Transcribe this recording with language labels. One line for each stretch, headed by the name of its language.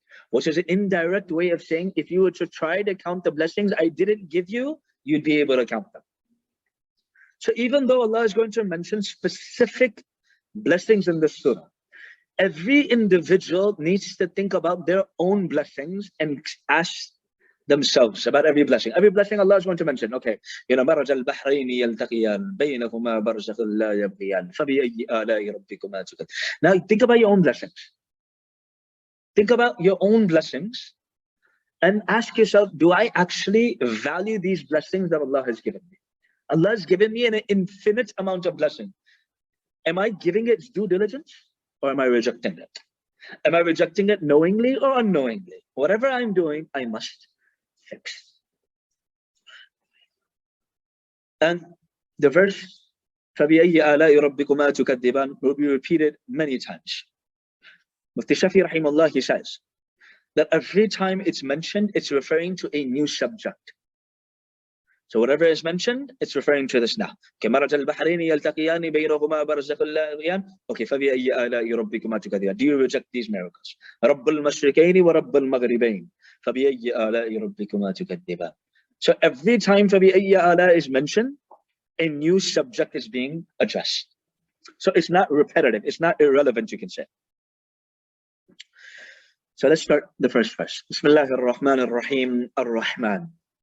English: Which is an indirect way of saying, if you were to try to count the blessings I didn't give you, you'd be able to count them. So even though Allah is going to mention specific blessings in this surah, every individual needs to think about their own blessings and ask themselves about every blessing. Every blessing Allah is going to mention.
Arabic: Okay, مرج البحرين يلتقيان بينهما برزخ لا يبغيان فبأي آلاء ربكما تكذبان.
English: Now think about your own blessings. Think about your own blessings and ask yourself, do I actually value these blessings that Allah has given me? Allah has given me an infinite amount of blessing. Am I giving it due diligence or am I rejecting it? Am I rejecting it knowingly or unknowingly? Whatever I'm doing, I must fix. And the verse,
Arabic: فَبِأَيِّ آلَاءِ رَبِّكُمَا تُكَذِّبَانِ,
English: will be repeated many times. Mufti Samir Wahid, he says that every time it's mentioned, it's referring to a new subject. So whatever is mentioned, it's referring to this now.
Arabic: Okay, مرج البحرين يلتقيان بينهما برزخ لا يبغيان. Okay, فبأي آلاء ربكما تكذبان.
English: Do you reject these miracles?
Arabic: رب المشرقين ورب المغربين فبأي آلاء ربكما تكذبان.
English: So every time فبأي آلاء is mentioned, a new subject is being addressed. So it's not repetitive, it's not irrelevant, you can say. So let's start the first verse. Bismillahir Rahmanir Rahim, Ar-Rahman.